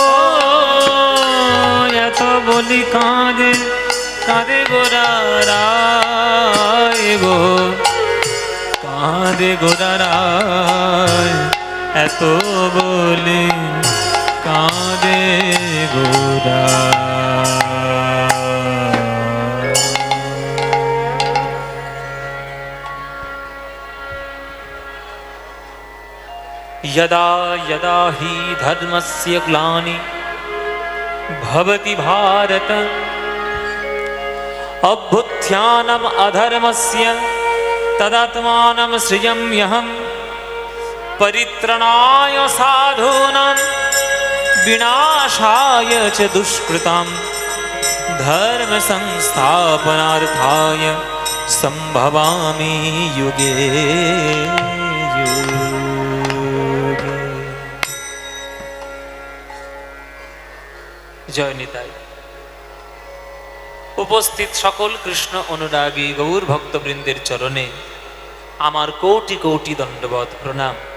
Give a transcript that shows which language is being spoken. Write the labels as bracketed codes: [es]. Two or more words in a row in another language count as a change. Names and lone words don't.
[bn] এত বলি কাঁদে কাঁদে গোরারায় গো, কাঁদে গোরারায় এত বলি কাঁদে গোরা। [sa] यदा यदा हि धर्मस्य ग्लानि भवति भारत अभ्युत्थानम् अधर्मस्य तदात्मानं सृजाम्यहं परित्रणाय साधूनां विनाशाय च दुष्कृतां धर्म संस्थापनार्थाय संभवामि युगे युगे। [bn] জয় নিতাই। উপস্থিত সকল কৃষ্ণ অনুরাগী গৌর ভক্তবৃন্দের চরণে আমার কোটি কোটি দণ্ডবত প্রণাম।